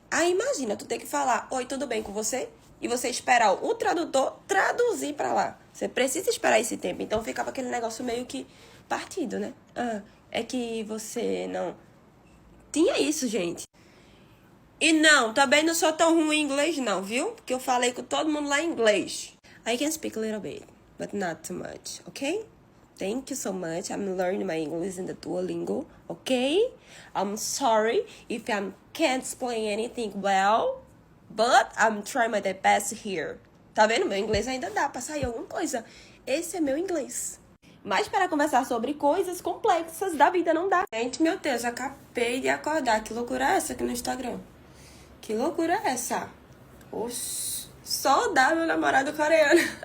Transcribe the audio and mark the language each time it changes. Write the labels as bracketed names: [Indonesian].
[Portuguese] Aí imagina, tu ter que falar, oi, tudo bem com você? E você esperar o tradutor traduzir pra lá. Você precisa esperar esse tempo. Então ficava aquele negócio meio que partido, né? Ah, é que você não... Tinha isso, gente. E não, também não sou tão ruim em inglês não, viu? Porque eu falei com todo mundo lá em inglês. [English] I can speak a little bit, but not too much, okay? Thank you so much. I'm learning my English in the Duolingo, okay? I'm sorry if I can't explain anything well, but I'm trying my best here. [Portuguese] Tá vendo? Meu inglês ainda dá pra sair alguma coisa. Esse é meu inglês. Mas para conversar sobre coisas complexas da vida não dá. Gente, meu Deus, acabei de acordar. Que loucura é essa aqui no Instagram? Que loucura é essa? Oxi, só dá meu namorado coreano.